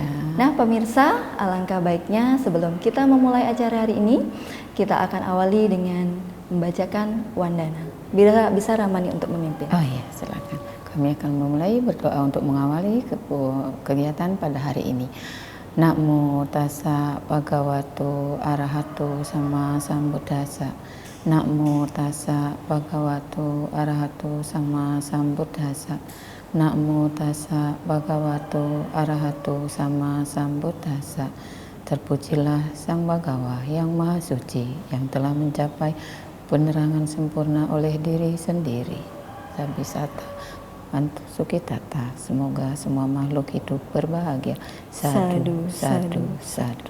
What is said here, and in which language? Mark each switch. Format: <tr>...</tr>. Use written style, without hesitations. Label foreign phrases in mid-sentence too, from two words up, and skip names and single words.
<id>Nah pemirsa, alangkah baiknya sebelum kita memulai acara hari ini, kita akan awali dengan membacakan wandana. Bisa Ramani untuk memimpin. Oh iya, silakan. Kami akan memulai berdoa untuk mengawali kegiatan pada hari ini.</id> <pi>Namo tassa bhagavato arahato sama sambuddhassa. Namo tassa bhagavato arahato sama sambuddhassa. Namo tassa bhagavato arahato sama sambuddhassa.</pi> <id>Terpujilah Sang Bhagawa yang Maha Suci, yang telah mencapai penerangan sempurna oleh diri sendiri.</id> <pi>Sabisata Antu Sukitata,</pi> <id>semoga semua makhluk hidup berbahagia.</id> <pi>Sadu, sadu, sadu.</pi>